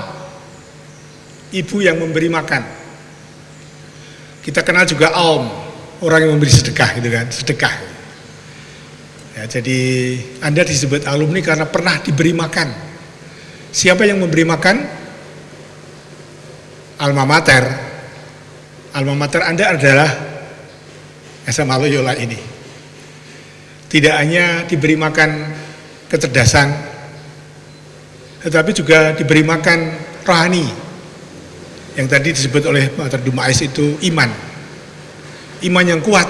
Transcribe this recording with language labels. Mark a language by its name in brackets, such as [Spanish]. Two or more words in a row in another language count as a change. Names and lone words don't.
[Indonesian] Ibu yang memberi makan. Kita kenal juga alm, orang yang memberi sedekah gitu kan, sedekah. Ya, jadi Anda disebut alumni karena pernah diberi makan. Siapa yang memberi makan? [Latin] Alma mater. Alma mater [Indonesian] Anda adalah SMA Loyola ini. Tidak hanya diberi makan kecerdasan, tetapi juga diberi makan rohani. Yang tadi disebut oleh Pater Dumais itu iman. Iman yang kuat.